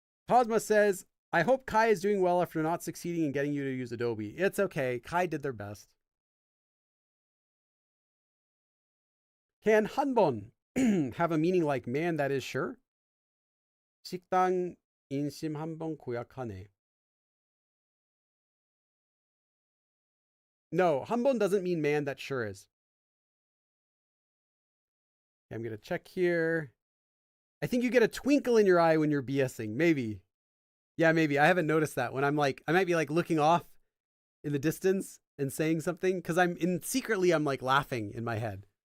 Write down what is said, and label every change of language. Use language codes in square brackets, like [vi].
[en] Cosma says, I hope Kai is doing well after not succeeding in getting you to use Adobe. It's okay. Kai did their best. Can hanbon have a meaning like man that is sure? [ko] 식당 인심 한번 고약하네. [en] No, hanbon doesn't mean man that sure is. Okay, I'm going to check here. I think you get a twinkle in your eye when you're BSing. Maybe. Yeah, maybe. I haven't noticed that when I might be like looking off in the distance and saying something because secretly I'm like laughing in my head.